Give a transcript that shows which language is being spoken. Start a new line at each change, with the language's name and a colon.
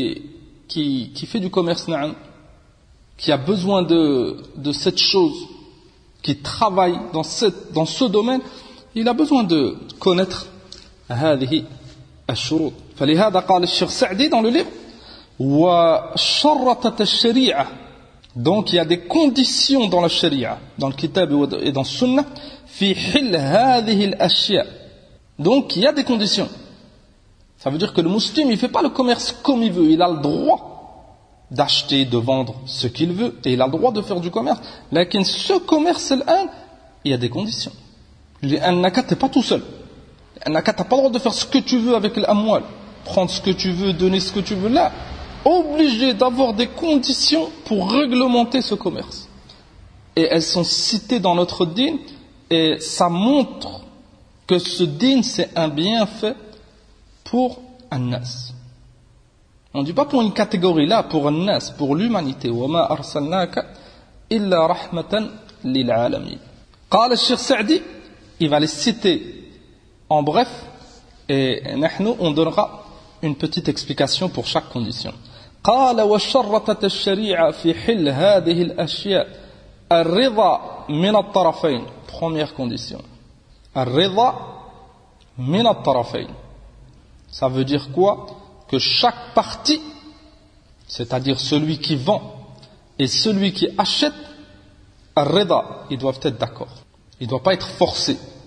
French: Al-muslim qui fait du commerce, na'am, qui a besoin de cette chose, qui travaille dans ce domaine, il a besoin de connaître
Arabic: هذه الشروط. فلهذا قال الشيخ سعدي
French: dans le livre
Arabic: وشرطت الشريعة.
French: Donc il y a des conditions dans la sharia, dans le kitab et dans le sunnah,
Arabic: في حل هذه الأشياء.
French: Donc il y a des conditions. Ça veut dire que le musulman il fait pas le commerce comme il veut. Il a le droit d'acheter, de vendre ce qu'il veut et il a le droit de faire du commerce. Mais ce commerce là, il y a des conditions. L'anaka t'es pas tout seul. Tu n'as pas le droit de faire ce que tu veux avec l'amwal. Prendre ce que tu veux, donner ce que tu veux. Là, obligé d'avoir des conditions pour réglementer ce commerce. Et elles sont citées dans notre dîn. Et ça montre que ce dîn, c'est un bienfait pour un nas. On ne dit pas pour une catégorie là, pour un nas, pour l'humanité.
Arabic: وَمَا أَرْسَلْنَاكَ إِلَّا رَحْمَةً لِلْعَالَمِينَ قَالَ الشيخ سعدي,
French: il va les citer. En bref, et nahnu, on donnera une petite explication pour chaque condition.
Arabic: قَالَ وَشَرَّتَتَ الشَّرِيعَةِ فِي حِلْ هَذِهِ الْأَشْيَاءِ الرِّضَى مِنَ الطَّرَفَيْنِ
French: Première condition.
Arabic: الرِّضَى مِنَ الطَّرَفَيْنِ
French: Ça veut dire quoi? Que chaque partie, c'est-à-dire celui qui vend et celui qui achète, Ar-rida, ils doivent être d'accord. Il ne doit pas être forcé.